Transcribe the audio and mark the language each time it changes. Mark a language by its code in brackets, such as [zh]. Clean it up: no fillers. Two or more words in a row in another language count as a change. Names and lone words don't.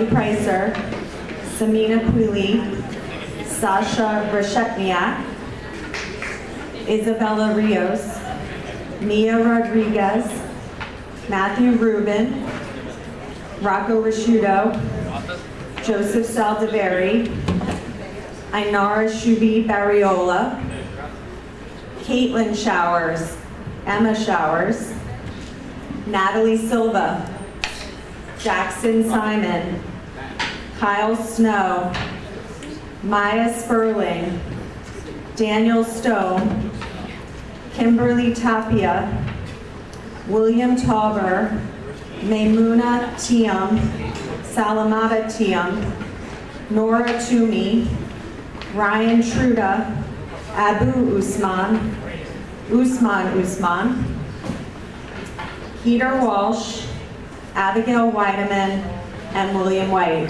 [en] Pricer, Samina Quilly, Sasha Reshetniak, Isabella Rios, Mia Rodriguez, Matthew Rubin, Rocco Rasciuto, Joseph Saldivari, Ainara Shubi Barriola, Caitlin Showers, Emma Showers, Natalie Silva, Jackson Simon, Kyle Snow, Maya Sperling, Daniel Stone, Kimberly Tapia, William Tauber, Maimuna Tiam, Salamata Tiam, Nora Toomey, Ryan Truda, Abu Usman, Usman, Peter Walsh, Abigail Weideman, and William White.